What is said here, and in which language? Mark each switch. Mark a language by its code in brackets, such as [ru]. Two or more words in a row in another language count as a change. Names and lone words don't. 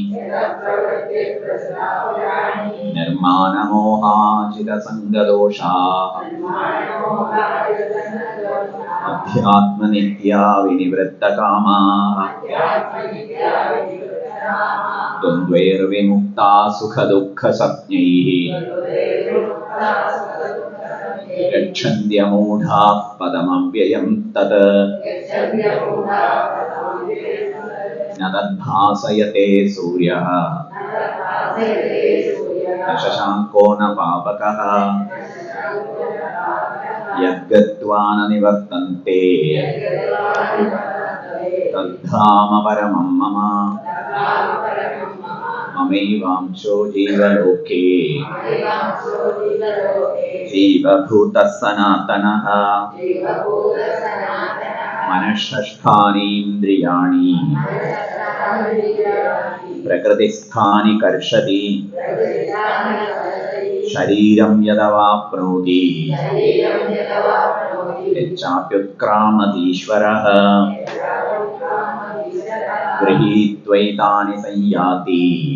[sa] നിർമാണമോഹാജിതസംഗദോഷാഃ അധ്യാത്മനിത്യാ വിനിവൃത്തകാമാഃ ദ്വന്ദ്വൈർവിമുക്താ സുഖദുഃഖസഞ്ജ്ഞൈഃ ഗച്ഛന്ത്യമൂഢാഃ പദമവ്യയം തത് ന തദ്ഭാസയത്തെ സൂര്യഃ ന ശശാങ്കോ ന പാവകഃ യദ്ഗത്വാ ന നിവർത്തന്തെ തദ്ധാമ പരമം മമ മമൈവാംശോ ജീവലോകേ ജീവഭൂതഃ സനാതനഃ മനഃഷഷ്ഠാനീന്ദ്രിയാണി പ്രകൃതിസ്ഥാനി കർഷതി ശരീരം യദവാപ്നോതി യച്ഛാപ്യുത്ക്രാമതീശ്വരഃ ഗൃഹീത്വൈതാനി സംയാതി